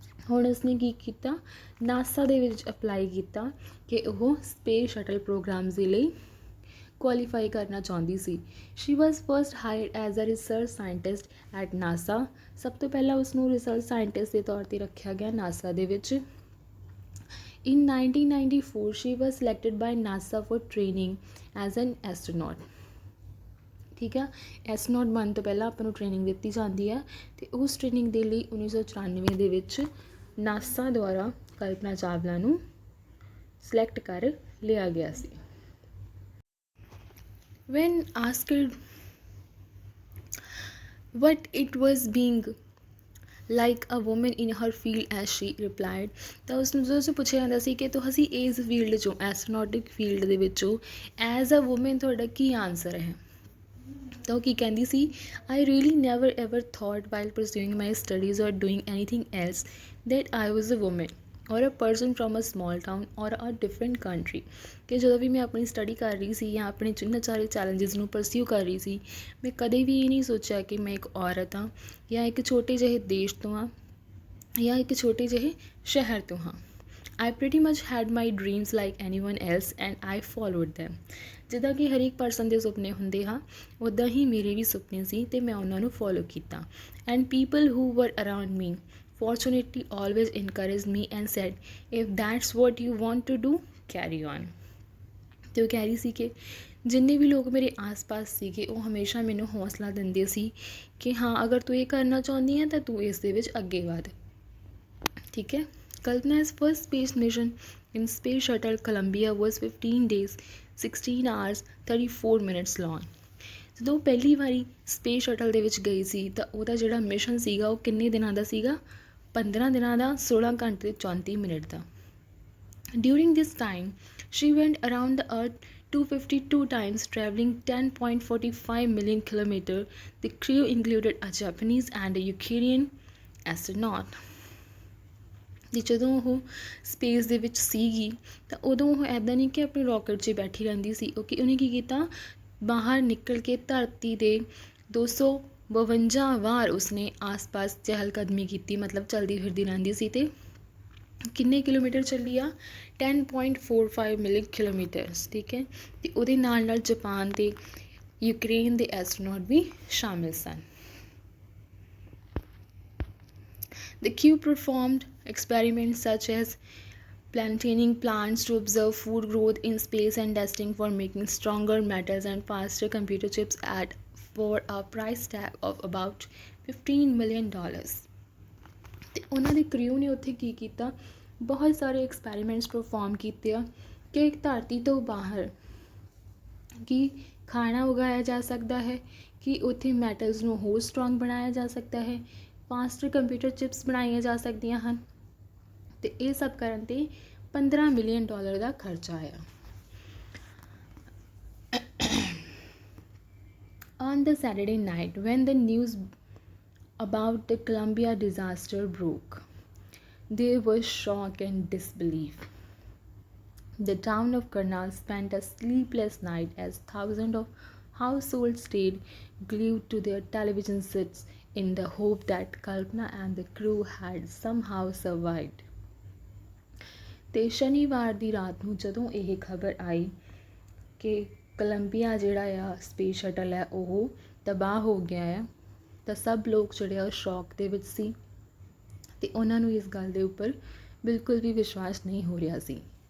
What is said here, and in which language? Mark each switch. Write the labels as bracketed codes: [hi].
[pa] ਹੁਣ ਉਸਨੇ ਕੀ ਕੀਤਾ, ਨਾਸਾ ਦੇ ਵਿੱਚ ਅਪਲਾਈ ਕੀਤਾ ਕਿ ਉਹ ਸਪੇਸ ਸ਼ਟਲ ਪ੍ਰੋਗਰਾਮਸ ਦੇ ਲਈ ਕੁਆਲੀਫਾਈ ਕਰਨਾ ਚਾਹੁੰਦੀ ਸੀ। [en] She was first hired as a research scientist at NASA. [pa] ਸਭ ਤੋਂ ਪਹਿਲਾਂ ਉਸਨੂੰ ਰਿਸਰਚ ਸਾਇੰਟਿਸਟ ਦੇ ਤੌਰ 'ਤੇ ਰੱਖਿਆ ਗਿਆ ਨਾਸਾ ਦੇ ਵਿੱਚ। [en] In 1994, she was selected by NASA for training as an astronaut. [pa] ਠੀਕ ਆ, ਐਸਟਰੋਨੌਟ ਬਣਨ ਤੋਂ ਪਹਿਲਾਂ ਆਪਾਂ ਨੂੰ ਟ੍ਰੇਨਿੰਗ ਦਿੱਤੀ ਜਾਂਦੀ ਆ, ਅਤੇ ਉਸ ਟ੍ਰੇਨਿੰਗ ਦੇ ਲਈ 1994 ਦੇ ਵਿੱਚ ਨਾਸਾ ਦੁਆਰਾ ਕਲਪਨਾ ਚਾਵਲਾ ਨੂੰ ਸਿਲੈਕਟ ਕਰ ਲਿਆ ਗਿਆ ਸੀ। [en] When asked what it was being like a woman in her field as she replied, [pa] ਤਾਂ ਉਸਨੂੰ ਜਦੋਂ ਉਸਨੂੰ ਪੁੱਛਿਆ ਜਾਂਦਾ ਸੀ ਕਿ ਤੁਸੀਂ ਇਸ ਫੀਲਡ 'ਚੋਂ, ਐਸਟਰੋਨੌਟਿਕ ਫੀਲਡ ਦੇ ਵਿੱਚੋਂ ਐਜ਼ ਅ ਵੂਮਨ ਤੁਹਾਡਾ ਕੀ ਆਨਸਰ ਹੈ, ਤਾਂ ਉਹ ਕੀ ਕਹਿੰਦੀ ਸੀ, [en] I really never ever thought while pursuing my studies or doing anything else that I was a woman or a person from a small town or a different country। [pa] ਕਿ ਜਦੋਂ ਵੀ ਮੈਂ ਆਪਣੀ study ਕਰ ਰਹੀ ਸੀ ਜਾਂ ਆਪਣੇ ਜਿੰਨੇ ਸਾਰੇ ਚੈਲੰਜਸ ਨੂੰ ਪਰਸਿਊ ਕਰ ਰਹੀ ਸੀ, ਮੈਂ ਕਦੇ ਵੀ ਇਹ ਨਹੀਂ ਸੋਚਿਆ ਕਿ ਮੈਂ ਇੱਕ ਔਰਤ ਹਾਂ ਜਾਂ ਇੱਕ ਛੋਟੇ ਜਿਹੇ ਦੇਸ਼ ਤੋਂ ਹਾਂ ਜਾਂ ਇੱਕ ਛੋਟੇ ਜਿਹੇ ਸ਼ਹਿਰ ਤੋਂ ਹਾਂ। [en] I pretty much had my dreams like anyone else and I followed them। [pa] ਜਿੱਦਾਂ ਕਿ ਹਰ ਇੱਕ ਪਰਸਨ ਦੇ ਸੁਪਨੇ ਹੁੰਦੇ ਹਾਂ, ਉੱਦਾਂ ਹੀ ਮੇਰੇ ਵੀ ਸੁਪਨੇ ਸੀ ਅਤੇ ਮੈਂ ਉਹਨਾਂ ਨੂੰ ਫੋਲੋ ਕੀਤਾ। [en] And people who were around me fortunately always encouraged me and said if that's what you want to do carry on। [pa] ਅਤੇ ਉਹ ਕਹਿ ਰਹੀ ਸੀ ਕਿ ਜਿੰਨੇ ਵੀ ਲੋਕ ਮੇਰੇ ਆਸ-ਪਾਸ ਸੀਗੇ ਉਹ ਹਮੇਸ਼ਾ ਮੈਨੂੰ ਹੌਸਲਾ ਦਿੰਦੇ ਸੀ ਕਿ ਹਾਂ ਅਗਰ ਤੂੰ ਇਹ ਕਰਨਾ ਚਾਹੁੰਦੀ ਹੈ ਤਾਂ ਤੂੰ ਇਸ ਦੇ ਵਿੱਚ ਅੱਗੇ ਵਧ। ਠੀਕ ਹੈ, [en] Kalpana's first space mission in Space Shuttle Columbia was 15 days, 16 hours, 34 minutes long। [pa] ਜਦੋਂ ਪਹਿਲੀ ਵਾਰੀ ਸਪੇਸ ਸ਼ਟਲ ਦੇ ਵਿੱਚ ਗਈ ਸੀ ਤਾਂ ਉਹਦਾ ਜਿਹੜਾ ਮਿਸ਼ਨ ਸੀਗਾ ਉਹ ਕਿੰਨੇ ਦਿਨਾਂ ਦਾ ਸੀਗਾ, 15 ਦਿਨਾਂ ਦਾ, 16 ਘੰਟੇ 34 minute ਦਾ। [en] During this time, she went around the earth 252 times, traveling 10.45 million kilometers। The crew included a Japanese and a Ukrainian astronaut। [pa] ਅਤੇ ਜਦੋਂ ਉਹ ਸਪੇਸ ਦੇ ਵਿੱਚ ਸੀਗੀ ਤਾਂ ਉਦੋਂ ਉਹ ਇੱਦਾਂ ਨਹੀਂ ਕਿ ਆਪਣੇ ਰੋਕਟ 'ਚ ਬੈਠੀ ਰਹਿੰਦੀ ਸੀ, ਕਿਉਂਕਿ ਉਹਨੇ ਕੀ ਕੀਤਾ, ਬਾਹਰ ਨਿਕਲ ਕੇ ਧਰਤੀ ਦੇ 252 ਵਾਰ ਉਸਨੇ ਆਸ-ਪਾਸ ਚਹਿਲ-ਕਦਮੀ ਕੀਤੀ, ਮਤਲਬ ਚਲਦੀ ਫਿਰਦੀ ਰਹਿੰਦੀ ਸੀ। ਅਤੇ ਕਿੰਨੇ ਕਿਲੋਮੀਟਰ ਚੱਲੀ ਆ, 10.45 ਮਿਲੀਅਨ ਕਿਲੋਮੀਟਰਸ। ਠੀਕ ਹੈ, ਅਤੇ ਉਹਦੇ ਨਾਲ ਜਾਪਾਨ ਅਤੇ ਯੂਕਰੇਨ ਦੇ ਐਸਟਰੋਨੌਟ ਵੀ ਸ਼ਾਮਿਲ ਸਨ। [en] The crew performed experiments such as planting plants to observe food growth in space and testing for making stronger metals and faster computer chips for a price tag of about $15 million। [pa] ਅਤੇ ਉਹਨਾਂ ਦੀ crew ਨੇ ਉੱਥੇ ਕੀ ਕੀਤਾ, ਬਹੁਤ ਸਾਰੇ experiments perform ਕੀਤੇ ਆ ਕਿ ਧਰਤੀ ਤੋਂ ਬਾਹਰ ਕੀ ਖਾਣਾ ਉਗਾਇਆ ਜਾ ਸਕਦਾ ਹੈ, ਕਿ ਉੱਥੇ ਮੈਟਲਸ ਨੂੰ ਹੋਰ ਸਟਰੋਂਗ ਬਣਾਇਆ ਜਾ ਸਕਦਾ ਹੈ, ਫਾਸਟਰ ਕੰਪਿਊਟਰ ਚਿਪਸ ਬਣਾਈਆਂ ਜਾ ਸਕਦੀਆਂ ਹਨ। ਅਤੇ ਇਹ ਸਭ ਕਰਨ 'ਤੇ $15 ਮਿਲੀਅਨ ਦਾ ਖਰਚਾ ਆਇਆ। [en] On the Saturday night, when the news about the Columbia disaster broke, there was shock and disbelief. The town of Karnal spent a sleepless night as thousands of households stayed glued to their television sets in the hope that Kalpana and the crew had somehow survived. [pa] ਤੇ ਸ਼ਨੀਵਾਰ ਦੀ ਰਾਤ ਨੂੰ ਜਦੋਂ ਇਹ ਖਬਰ ਆਈ ਕਿ Columbia ਜਿਹੜਾ ਆ ਸਪੇਸ ਸ਼ਟਲ ਹੈ ਉਹ ਤਬਾਹ ਹੋ ਗਿਆ ਆ, ਤਾਂ ਸਭ ਲੋਕ ਜਿਹੜੇ ਆ ਸ਼ੌਕ ਦੇ ਵਿੱਚ ਸੀ ਅਤੇ ਉਹਨਾਂ ਨੂੰ ਇਸ ਗੱਲ ਦੇ ਉੱਪਰ ਬਿਲਕੁਲ ਵੀ ਵਿਸ਼ਵਾਸ ਨਹੀਂ ਹੋ ਰਿਹਾ ਸੀ।